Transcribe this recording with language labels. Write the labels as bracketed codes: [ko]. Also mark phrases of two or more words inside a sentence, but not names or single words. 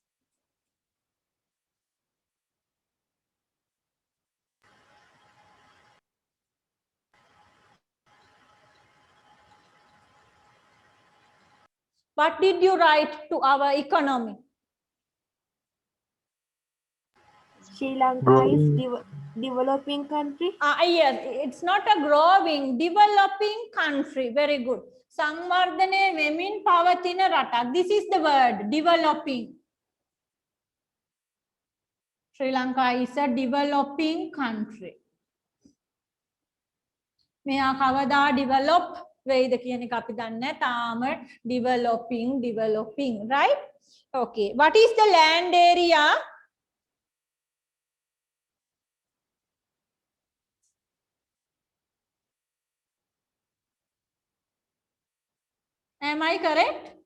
[en] What did you write to our economy? Sri Lanka is developing country. Yes, it's not a growing, developing country. Very good. [si] සංවර්ධනය වෙමින් පවතින රට. [en] This is the word, developing. Sri Lanka is a developing country. [si] මෙයා කවදා develop වෙයිද කියන එක අපි දන්නේ තාම [en] developing, right? Okay, what is the land area? Am I correct?